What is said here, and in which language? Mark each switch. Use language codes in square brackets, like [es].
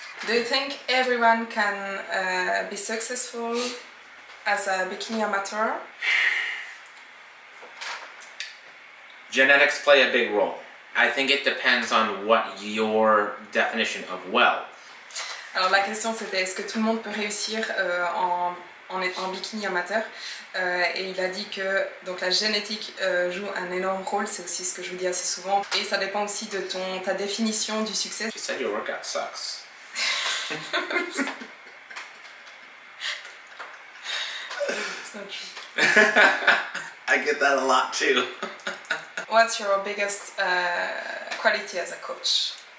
[en] Do you think everyone can be successful as a bikini amateur? Genetics play a big role. I think it depends on what your definition of well. [fr] Alors la question c'était est-ce que tout le monde peut réussir en étant bikini amateur et il a dit que donc la génétique joue un énorme rôle, c'est aussi ce que je vous dis assez souvent et ça dépend aussi de ta définition du succès. [en] You said your workout sucks. It's not true. I get that a lot too. What's your biggest quality as a coach?